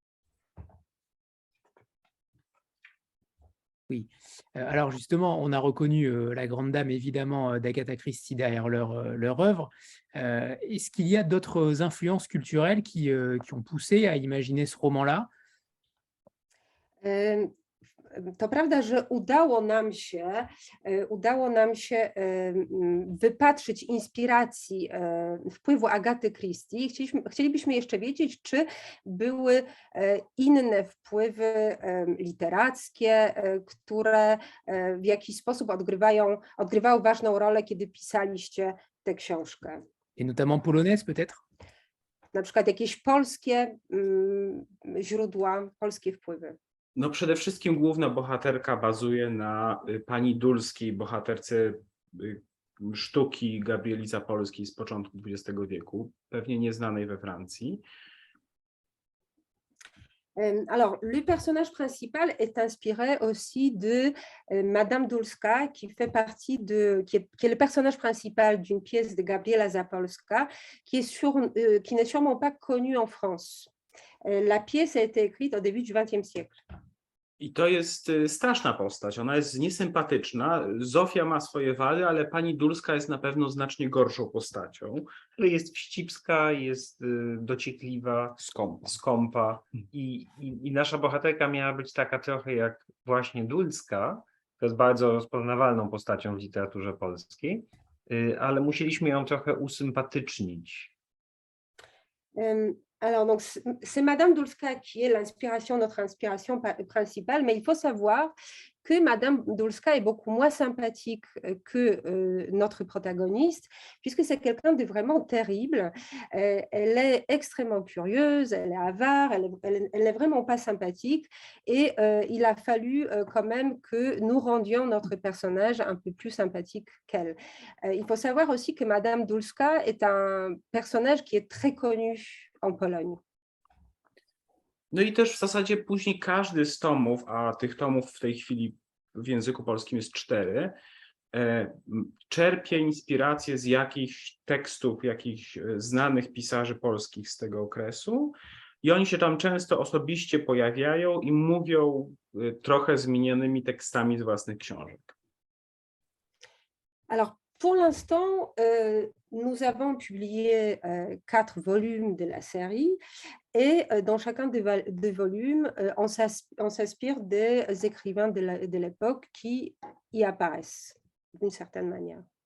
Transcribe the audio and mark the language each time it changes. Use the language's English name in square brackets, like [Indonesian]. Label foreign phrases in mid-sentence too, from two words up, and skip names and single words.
[French] Oui. Alors justement, on a reconnu la grande dame évidemment d'Agatha Christie derrière leur œuvre. Est-ce qu'il y a d'autres influences culturelles qui ont poussé à imaginer ce roman-là? [Polish] To prawda, że udało nam się wypatrzyć inspiracji wpływu Agaty Christie. Chcielibyśmy jeszcze wiedzieć, czy były inne wpływy literackie, które w jakiś sposób odgrywały ważną rolę, kiedy pisaliście tę książkę. [French] Et notamment polonaise peut-être? [Polish] Na przykład jakieś polskie źródła, polskie wpływy. No przede wszystkim główna bohaterka bazuje na pani Dulskiej, bohaterce sztuki Gabrieli Zapolskiej z początku XX wieku, pewnie nieznanej we Francji. [French] Alors, le personnage principal est inspiré aussi de Madame Dulska, qui est le personnage principal d'une pièce de Gabriela Zapolska, qui n'est sûrement pas connue en France. La pièce a été écrite au début du XXe siècle. [Polish] I to jest straszna postać, ona jest niesympatyczna. Zofia ma swoje wady, ale pani Dulska jest na pewno znacznie gorszą postacią, ale jest wścibska, jest dociekliwa, skąpa. I nasza bohaterka miała być taka trochę jak właśnie Dulska, to jest bardzo rozpoznawalną postacią w literaturze polskiej, ale musieliśmy ją trochę usympatycznić. [French] Alors, donc, c'est Madame Dulska qui est l'inspiration, notre inspiration principale, mais il faut savoir que Madame Dulska est beaucoup moins sympathique que notre protagoniste, puisque c'est quelqu'un de vraiment terrible. Elle est extrêmement curieuse, elle est avare, elle n'est vraiment pas sympathique, et il a fallu quand même que nous rendions notre personnage un peu plus sympathique qu'elle. Il faut savoir aussi que Madame Dulska est un personnage qui est très connu en Pologne. [Polish] No i też w zasadzie później każdy z tomów, a tych tomów w tej chwili w języku polskim jest 4, czerpie inspirację z jakichś tekstów, jakichś znanych pisarzy polskich z tego okresu i oni się tam często osobiście pojawiają i mówią trochę zmienionymi tekstami z własnych książek. [French] Alors, pour l'instant, nous avons publié 4 volumes de la série et dans chacun des volumes, on s'inspire des écrivains de l'époque qui y apparaissent d'une certaine manière.